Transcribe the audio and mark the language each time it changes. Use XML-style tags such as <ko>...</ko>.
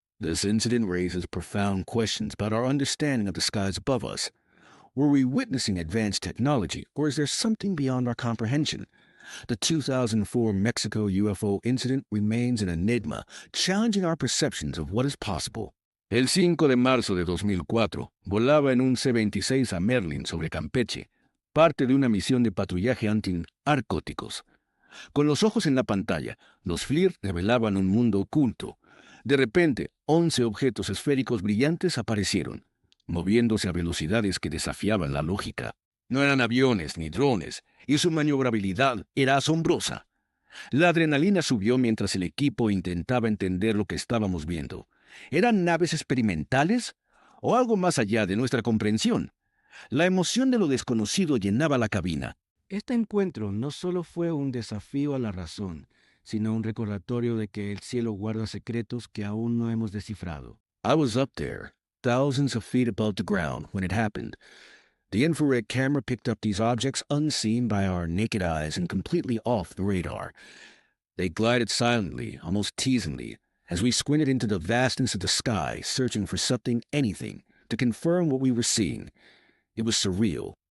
<en>This incident raises profound questions about our understanding of the skies above us. Were we witnessing advanced technology, or is there something beyond our comprehension? The 2004 Mexico UFO incident remains an enigma, challenging our perceptions of what is possible.</en> <es>El 5 de marzo de 2004, volaba en un C-26 a Merlin sobre Campeche, parte de una misión de patrullaje anti-narcóticos. Con los ojos en la pantalla, los FLIR revelaban un mundo oculto. De repente, 11 objetos esféricos brillantes aparecieron, moviéndose a velocidades que desafiaban la lógica. No eran aviones ni drones, y su maniobrabilidad era asombrosa. La adrenalina subió mientras el equipo intentaba entender lo que estábamos viendo. ¿Eran naves experimentales? ¿O algo más allá de nuestra comprensión? La emoción de lo desconocido llenaba la cabina. Este encuentro no solo fue un desafío a la razón, sino un recordatorio de que el cielo guarda secretos que aún no hemos descifrado.</es> <en>I was up there, thousands of feet above the ground, when it happened. The infrared camera picked up these objects unseen by our naked eyes and completely off the radar. They glided silently, almost teasingly, as we squinted into the vastness of the sky, searching for something, anything, to confirm what we were seeing. It was surreal.</en>